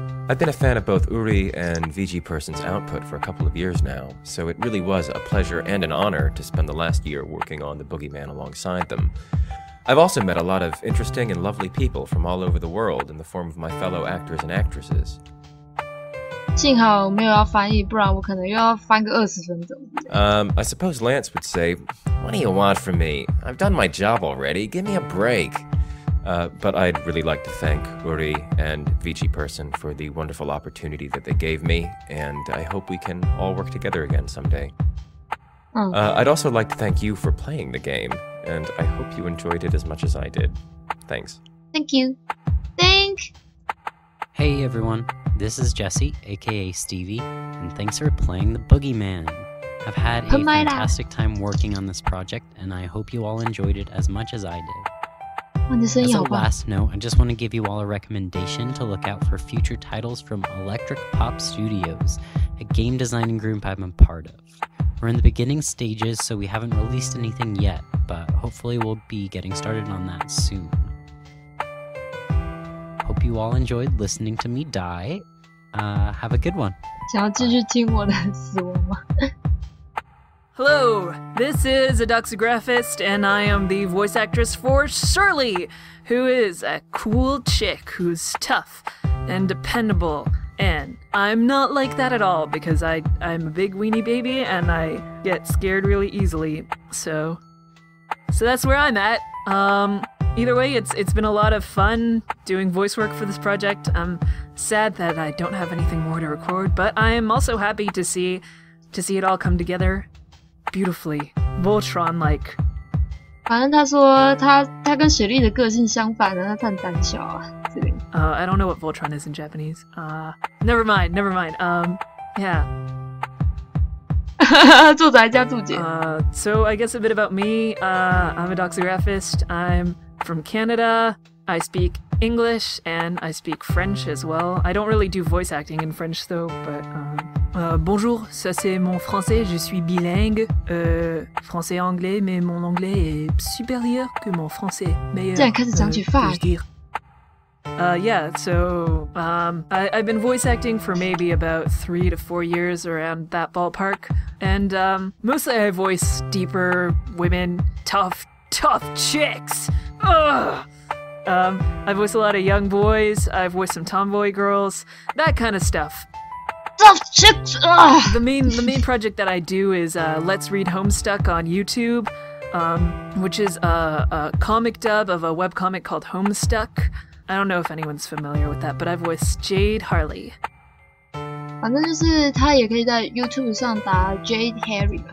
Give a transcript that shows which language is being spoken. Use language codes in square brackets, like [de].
[en] I've been a fan of both Uri and VG Person's output for a couple of years now, so it really was a pleasure and an honor to spend the last year working on the Boogeyman alongside them. I've also met a lot of interesting and lovely people from all over the world in the form of my fellow actors and actresses. [zh] 幸好我没有要翻译，不然我可能又要翻个20分钟。 [en] I suppose Lance would say, "What do you want from me? I've done my job already. Give me a break." But I'd really like to thank Uri and VG Person for the wonderful opportunity that they gave me, and I hope we can all work together again someday. I'd also like to thank you for playing the game, and I hope you enjoyed it as much as I did. Thanks. Thank you. Hey everyone, this is Jesse, aka Stevie, and thanks for playing the Boogeyman. I've had a fantastic time working on this project, and I hope you all enjoyed it as much as I did. As a last note, I just want to give you all a recommendation to look out for future titles from Electric Pop Studios, a game designing group I'm a part of. We're in the beginning stages, so we haven't released anything yet, but hopefully we'll be getting started on that soon. Hope you all enjoyed listening to me die. Have a good one. [zh] 想要继续听我的死亡吗？ [en] Hello, this is Adoxographist, and I am the voice actress for Shirley, who is a cool chick who's tough and dependable And I'm not like that at all because I'm a big weenie baby and I get scared really easily. So that's where I'm at. Either way, it's been a lot of fun doing voice work for this project. I'm sad that I don't have anything more to record, but I'm also happy to see it all come together beautifully, Voltron-like. [zh] 反正他说他跟雪莉的个性相反的，他很胆小啊。这里。 [en] I don't know what Voltron is in Japanese. Never mind. Yeah. [zh] 作者还加注解。 [en] So I guess a bit about me. I'm a doxographist. I'm from Canada. I speak English and I speak French as well. I don't really do voice acting in French though, but [fr] bonjour, ça c'est mon français, je suis bilingue, français-anglais, mais mon anglais est supérieur que mon français, meilleur, puis-je dire. [en] Yeah, so I've been voice acting for maybe about 3 to 4 years, around that ballpark, and mostly I voice deeper women, tough chicks. Ugh. I voice a lot of young boys, I voice some tomboy girls, that kind of stuff. Tough chicks! Ugh. The main project that I do is Let's Read Homestuck on YouTube, which is a comic dub of a webcomic called Homestuck. I don't know if anyone's familiar with that, but I voice Jade Harley. [zh] 反正就是他也可以在 YouTube 上打 Jade Harley.